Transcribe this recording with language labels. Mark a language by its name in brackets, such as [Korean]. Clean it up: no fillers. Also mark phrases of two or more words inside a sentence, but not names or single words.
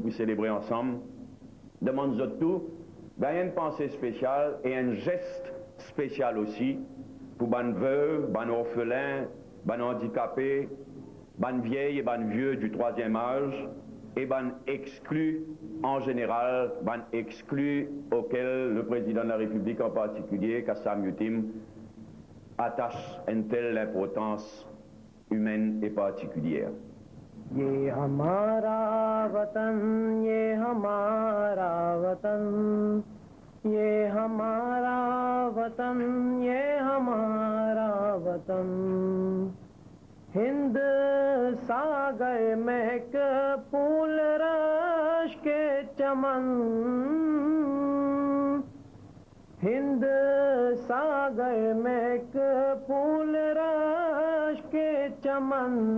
[French] pouvons célébrer ensemble, demande tout, il y a une pensée spéciale et un geste spécial aussi pour les veuves, les orphelins, les handicapés, les vieilles et les vieux du troisième âge et les exclus en général, les exclus auxquels le président de la République en particulier, Kassam Youtim, attache une telle importance humaine et particulière. [Hindi] ये हमारा वतन, ये हमारा वतन, ये हमारा वतन, ये हमारा वतन। हिंद सागर महक फूल रश के चमन, हिंद सागर महक फूल रश के चमन,